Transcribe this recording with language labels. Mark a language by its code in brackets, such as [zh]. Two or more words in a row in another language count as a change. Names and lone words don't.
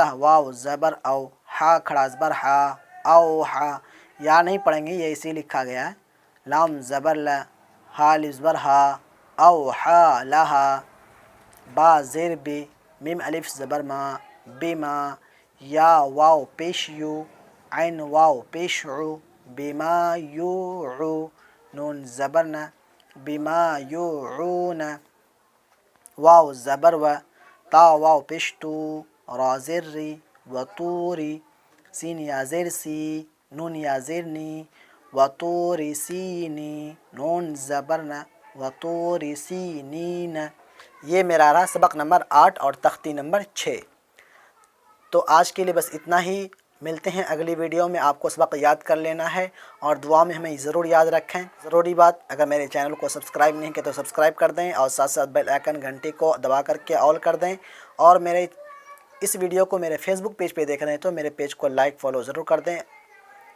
[ur] واو زبر او، ہا کھڑا زبر ہا، او ہا یا نہیں پڑھیں گے، یہ اسی لکھا گیا ہے، لام زبر لا، ہا الف زبر ہا، او ہا لہا با زیر بی، میم الف زبر ما، بما یا واو پیش یو، عین واو پیش عو، بما یوعو نون زبر نا، بما یوعون واو زبر و، تا واو پیش تو، را زیر ری، و طوری سین یا زیر سی، نون یا زیر نی، و طوری سینی نون زبر نا، و طوری سینین یہ میرا رہا سبق نمبر 8 اور تختی نمبر 6۔ تو آج کے لیے بس اتنا ہی، ملتے ہیں اگلی ویڈیو میں۔ آپ کو سبق یاد کر لینا ہے اور دعا میں ہمیں ضرور یاد رکھیں۔ ضروری بات، اگر میرے چینل کو سبسکرائب نہیں کیا تو سبسکرائب کر دیں اور ساتھ ساتھ [en] bell icon [ur] گھنٹی کو دبا کر کے آل کر دیں، اور میرے اس ویڈیو کو میرے فیس بک پیج پہ دیکھ رہے ہیں تو میرے پیج کو [en] like follow [ur] ضرور کر دیں۔